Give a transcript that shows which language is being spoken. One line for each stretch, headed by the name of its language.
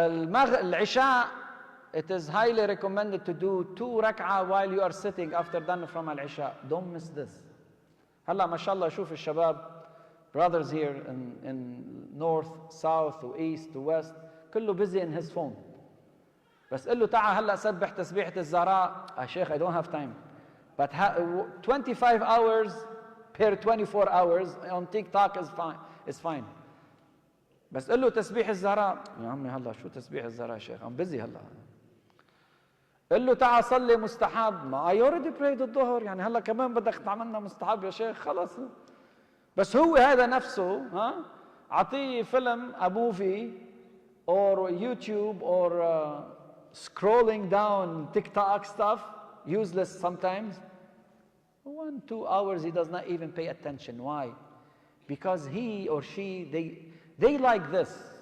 English: Al-Isha, it is highly recommended to do 2 rak'ah while you are sitting after done from Al-Isha. Don't miss this. Halla, mashallah, shuf al-shabab, brothers here in north, south, to east, to west,
Arabic: كله
English: busy in his phone.
Arabic: بس قل له تعال هلا سبح تسبيحة الزهراء.
English: Sheikh, I don't have time. But 25 hours per 24 hours on TikTok is fine.
Arabic: بس قل له تسبيح الزهراء. يا عمي هلا شو تسبيح الزهراء شيخ؟
English: I'm busy
Arabic: هلا. قل له تعال صلي مستحب. ما
English: I already prayed
Arabic: الظهر، يعني هلا كمان بدك تعملنا مستحب يا شيخ؟ خلص. بس هو هذا نفسه أعطيه فيلم
English: a movie or YouTube or scrolling down TikTok stuff, useless sometimes. 1-2 hours he does not even pay attention. Why? Because he or she, they like this.